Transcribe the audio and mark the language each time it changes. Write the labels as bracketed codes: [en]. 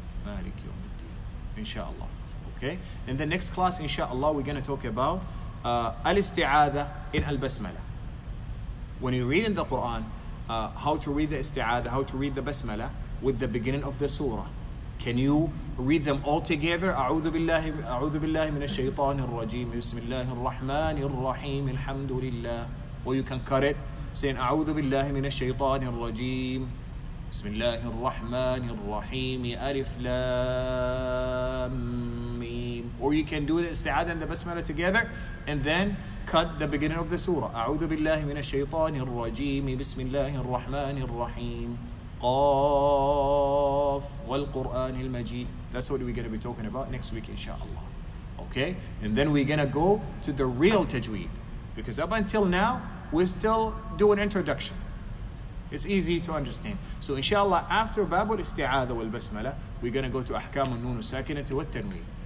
[en] Malik Yawmiddin. Inshallah. Okay? In the next class, inshallah, we're going to talk about al-isti'adha in al-basmala. When you read in the Quran, how to read the isti'adha, how to read the basmala with the beginning of the surah. Can you read them all together? [ar] أعوذ بالله من الشيطان الرجيم بسم الله الرحمن الرحيم الحمد لله. Or you can cut it saying أعوذ بالله من الشيطان الرجيم بسم الله الرحمن الرحيم ألف لام ميم. [en] Or you can do the isti'adha and the basmala together and then cut the beginning of the surah. [ar] أعوذ بالله من الشيطان الرجيم بسم الله الرحمن الرحيم قاف والقرآن المجيد. [en] That's what we're going to be talking about next week, inshallah. Okay? And then we're going to go to the real tajweed. Because up until now, we're still doing introduction. It's easy to understand. So inshallah, after Babul Isti'adha wal Basmala, we're going to go to Ahkam al-Nun al-Sakinati wa tanween.